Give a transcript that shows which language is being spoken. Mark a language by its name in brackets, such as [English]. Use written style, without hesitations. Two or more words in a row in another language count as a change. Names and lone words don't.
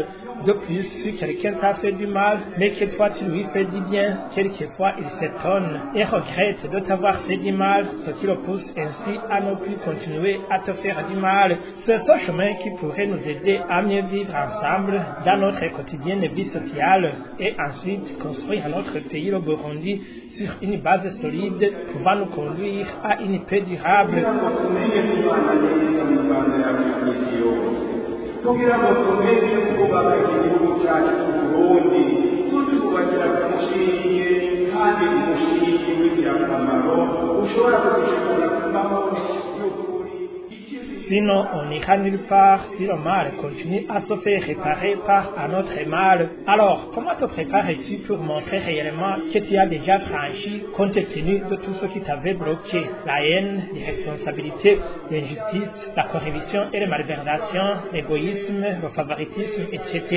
[French] De plus, si quelqu'un t'a fait du mal, mais que toi tu lui fais du bien, quelquefois il s'étonne et regrette de t'avoir fait du mal, ce qui le pousse ainsi à ne plus continuer à te faire du mal. C'est ce chemin qui pourrait nous aider à mieux vivre ensemble dans notre quotidienne vie sociale et ensuite construire notre pays, le Burundi, sur une base solide pouvant nous conduire à une paix durable. [Rundi] kugira ngo tumenye kubaka igihugu cyacu cy'uburundi tucyubakira ku mushinge kandi umushinge w'ingirakamaro ushobora kudushobora kubaho [French] Sinon, on n'ira nulle part si le mal continue à se faire réparer par un autre mal. Alors, comment te prépares-tu pour montrer réellement que tu as déjà franchi compte tenu de tout ce qui t'avait bloqué? La haine, l'irresponsabilité, l'injustice, la corruption et la malversation, l'égoïsme, le favoritisme, etc.